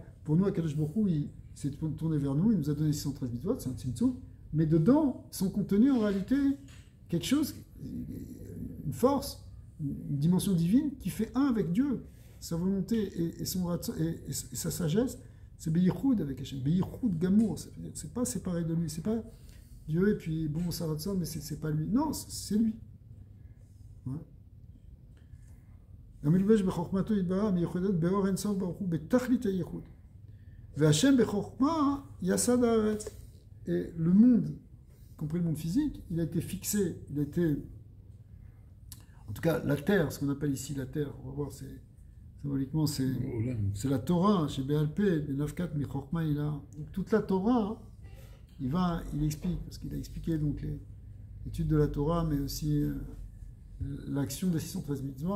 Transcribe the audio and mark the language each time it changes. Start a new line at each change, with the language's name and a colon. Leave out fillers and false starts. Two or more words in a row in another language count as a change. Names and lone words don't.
French: Pour nous,
Hebrew: הקדוש ברוך הוא,
French: il s'est tourné vers nous, il nous a donné 613 mitzvot, c'est un tzimtzum, mais dedans sont contenus en réalité quelque chose, une force, une dimension divine qui fait un avec Dieu. Sa volonté et sa sagesse, c'est Beyichud avec Hachem,
Hebrew: ביחוד גמור,
French: c'est pas séparé de lui, c'est pas Dieu et puis bon, ça va de ça, mais c'est pas lui. Non, c'est lui. Ouais.
Hebrew: המלובש בחוכמתו יתברך מיוחדת באור אין סוף ברוך הוא בתכלית הייחוד. והשם בחוכמה יסד הארץ.
French: Et le monde, y compris le monde physique, il a été fixé, il a été, en tout cas la terre, ce qu'on appelle ici la terre, on va voir, symboliquement c'est la Torah, chez BLP, le 9.4, mais Chokma il a. Donc toute la Torah, il explique, parce qu'il a expliqué donc l'étude de la Torah, mais aussi l'action des 613 mitzvot.